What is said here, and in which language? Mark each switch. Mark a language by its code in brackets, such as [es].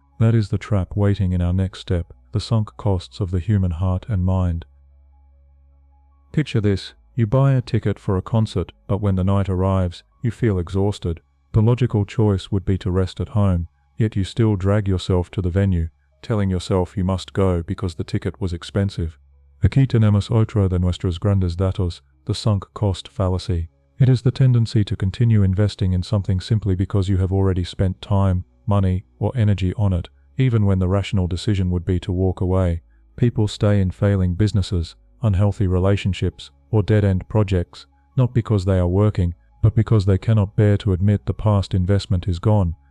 [en] That is the trap waiting in our next step, the sunk costs of the human heart and mind. Picture this: you buy a ticket for a concert, but when the night arrives, you feel exhausted. The logical choice would be to rest at home, yet you still drag yourself to the venue, telling yourself you must go because the ticket was expensive. [es] Aquí tenemos otro de nuestros grandes datos, the sunk cost fallacy. [en] It is the tendency to continue investing in something simply because you have already spent time, money, or energy on it, even when the rational decision would be to walk away. People stay in failing businesses, unhealthy relationships, or dead-end projects, not because they are working, but because they cannot bear to admit the past investment is gone.